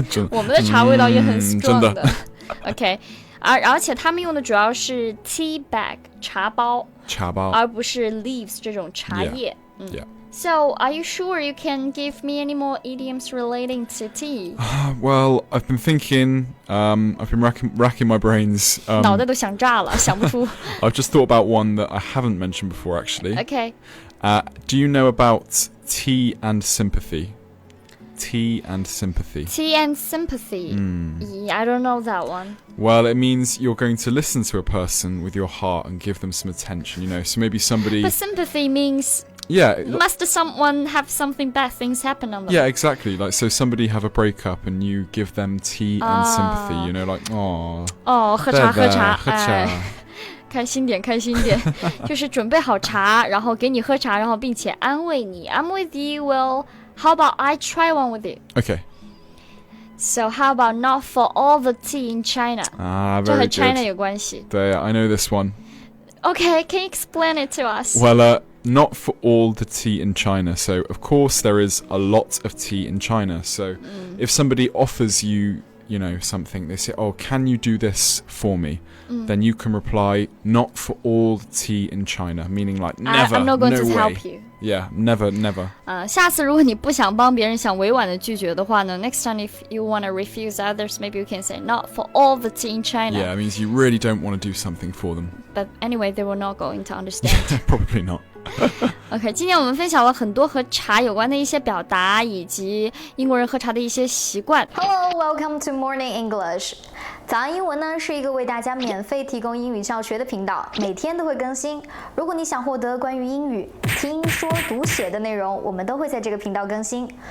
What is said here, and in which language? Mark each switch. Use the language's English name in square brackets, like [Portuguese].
[Chinese] 我们的茶味道也很 strong 的。OK， 而且他们用的主要是 tea bag 茶包，而不是 leaves 这种茶叶。 [English] Yeah. So, are you sure you can give me any more idioms relating to tea? Well, I've been thinking, I've been racking my brains. [Chinese] 脑袋都想炸了，想不出。 [English] I've just thought about one that I haven't mentioned before, actually. Okay. Do you know about tea and sympathy? Tea and sympathy. Tea and sympathy. Yeah, I don't know that one. Well, it means you're going to listen to a person with your heart and give them some attention, So maybe somebody... But sympathy means... Yeah. Must someone have something bad things happen on them? Yeah, exactly. Like, so somebody have a breakup and you give them tea and sympathy, like, aww. [Chinese] 喝茶。开心点，就是准备好茶，然后给你喝茶，然后并且安慰你。 [English] I'm with you. Well, how about I try one with you? Okay. So how about not for all the tea in China? Very good. [Chinese] 这和 China 有关系。对 [English] I know this one. Okay, can you explain it to us? Well, not for all the tea in China. So, of course, there is a lot of tea in China. So, if somebody offers you, something, they say, oh, can you do this for me? Then you can reply, not for all the tea in China, meaning like never, I'm not going no to way. help you. Yeah, never. [Chinese] 下次如果你不想帮别人，想委婉的拒绝的话呢 [English] ，next time if you want to refuse others, maybe you can say not for all the tea in China. Yeah, it means you really don't want to do something for them. But anyway, they were not going to understand. Probably not. [Chinese] OK， 今天我们分享了很多和茶有关的一些表达，以及英国人喝茶的一些习惯。 [English] Hello, welcome to Morning English. [Chinese] 早安英文呢是一个为大家免费提供英语教学的频道，每天都会更新。如果你想获得关于英语听说读写的内容，我们都会在这个频道更新。